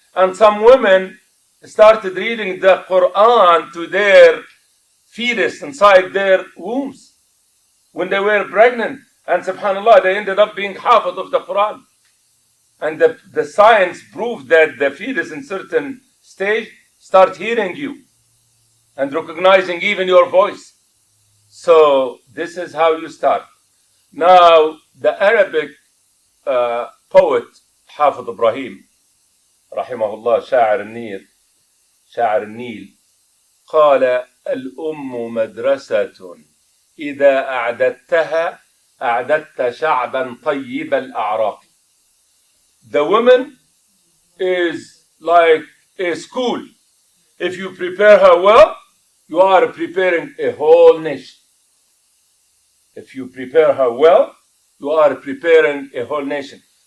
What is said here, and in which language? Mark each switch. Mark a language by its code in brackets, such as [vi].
[en] And some women started reading the Quran to their fetus inside their wombs when they were pregnant. And subhanAllah, they ended up being hafiz of the Quran. And the science proved that the fetus in certain stage start hearing you and recognizing even your voice. So this is how you start. Now, the Arabic poet Hafiz Ibrahim, rahimahullah, [ar] شاعر النيل, قال الأم مدرسة إذا أعددتها أعددت شعبا طيب الأعراق. [en] The woman is like a school. If you prepare her well, you are preparing a whole nation. If you prepare her well, you are preparing a whole nation.